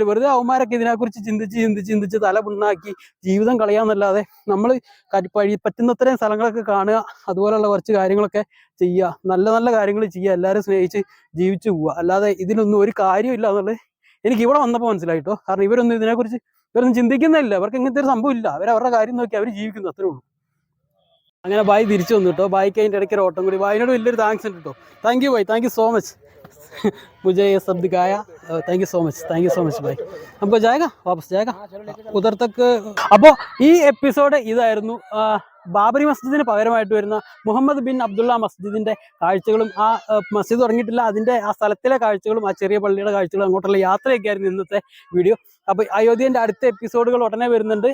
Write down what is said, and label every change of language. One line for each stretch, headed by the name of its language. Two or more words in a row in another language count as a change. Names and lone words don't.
Malayalam: വെറുതെ അവന്മാരൊക്കെ ഇതിനെക്കുറിച്ച് ചിന്തിച്ച് തല പുണ്ണാക്കി ജീവിതം കളയാന്നല്ലാതെ നമ്മൾ പറ്റുന്നത്രയും സ്ഥലങ്ങളൊക്കെ കാണുക, അതുപോലെയുള്ള കുറച്ച് കാര്യങ്ങളൊക്കെ ചെയ്യുക, നല്ല നല്ല കാര്യങ്ങൾ ചെയ്യുക, എല്ലാവരും സ്നേഹിച്ച് ജീവിച്ചു പോവുക. അല്ലാതെ ഇതിനൊന്നും ഒരു കാര്യമില്ല എന്നുള്ളത് എനിക്ക് ഇവിടെ വന്നപ്പോൾ മനസ്സിലായിട്ടോ. കാരണം ഇവരൊന്നും ചിന്തിക്കുന്നില്ല. അവർക്ക് ഇങ്ങനത്തെ ഒരു സംഭവം ഇല്ല. അവരുടെ കാര്യം നോക്കി അവർ ജീവിക്കുന്നു, അത്രേ ഉള്ളൂ. അങ്ങനെ ബായി തിരിച്ചു വന്നു കേട്ടോ. ബായിക്ക് അതിൻ്റെ ഇടയ്ക്ക് ഒരു ഓട്ടം കൂടി. ബായിനോട് വലിയൊരു താങ്ക്സ് ഉണ്ട് കേട്ടോ.
English: thank you
Hindi: भाई,
English: thank you so much
Hindi: मुझे ये सब दिखाया.
English: thank you so much
Hindi: भाई. हमको वापस जाएगा उधर तक.
Malayalam: അപ്പോൾ ഈ എപ്പിസോഡ് ഇതായിരുന്നു. ബാബറി മസ്ജിദിന് പകരമായിട്ട് വരുന്ന മുഹമ്മദ് ബിൻ അബ്ദുള്ള മസ്ജിദിന്റെ കാഴ്ചകളും ആ മസ്ജിദ് തുടങ്ങിയിട്ടില്ല അതിന്റെ ആ സ്ഥലത്തിലെ കാഴ്ചകളും ആ ചെറിയ പള്ളിയുടെ കാഴ്ചകളും അങ്ങോട്ടുള്ള യാത്രയൊക്കെ ആയിരുന്നു ഇന്നത്തെ വീഡിയോ. അപ്പോൾ അയോധ്യന്റെ അടുത്ത എപ്പിസോഡുകൾ ഉടനെ വരുന്നുണ്ട്.